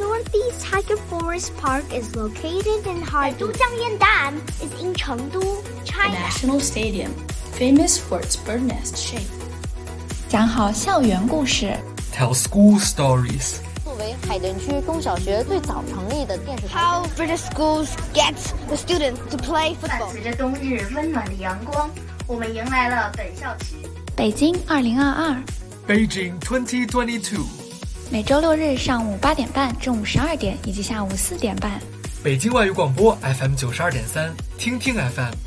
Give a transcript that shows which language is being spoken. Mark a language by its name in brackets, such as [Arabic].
[English] Northeast Tiger Forest Park is located in Harbin. 都江堰蛋 is in Chengdu, China. National Stadium, famous for its bird nest shape. [Chinese] 讲好校园故事。 [English] Tell school stories. [Chinese] 作为海淀区中小学最早成立的电视台。 [English] How British schools get the students to play football. [Chinese] 伴随着冬日温暖的阳光，我们迎来了本校区。北京2022。 [English] Beijing 2022。 [Chinese] 每周六日上午8:30、中午12:00以及下午4:30。北京外语广播 FM 92.3，听听 FM。